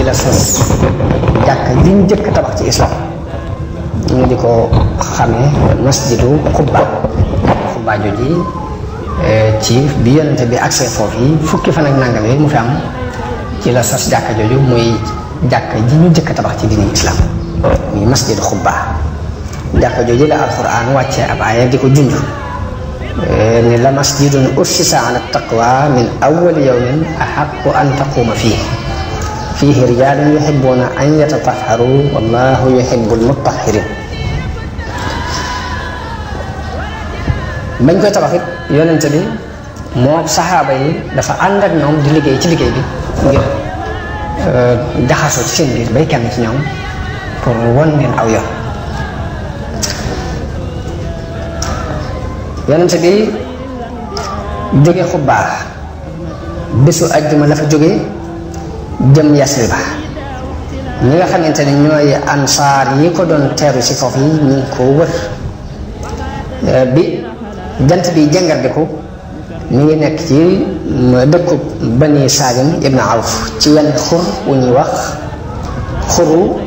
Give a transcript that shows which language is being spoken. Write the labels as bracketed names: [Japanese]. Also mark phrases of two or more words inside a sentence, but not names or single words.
[Wolof] la sos jàkka li ñu jëkk tabax ci islam ñu di ko xamee masjidu Quba jooji ci bi yonente bi accès foofu yi fukki fan ak nangam yi mu fi am ci la sos jàkka jooju muy jàkka ji ñu jëkk tabax ci diini islam muy masjidu Quba jàkka jooju la alquran wàcce ab aaya di ko junj ni [Arabic] لمسجد أسس على التقوى من أول يوم أحق أن تقوم فيه رجال يحبون أن يتطهروا والله يحب المطهرين [Wolof] bañ koy tabax it yonente bi moo saxaaba yi dafa ànd ak ñoom di liggéey ci liggéey bi ngir jaxasoo ci seen biir bay kenn ci ñoom pour won leen aw yoon yonente bi jóge Quba bésu ajjuma la fa jóge jëm Yasriba ñi nga xamante ne ñooy ansaar yi ko doon teeru ci foofu yi ñu ngi ko wër bi jant bi jëngardiku mi ngi nekk ci dëkku Bani Salim ibn Awf ci wenn xur wu ñuy wax xuru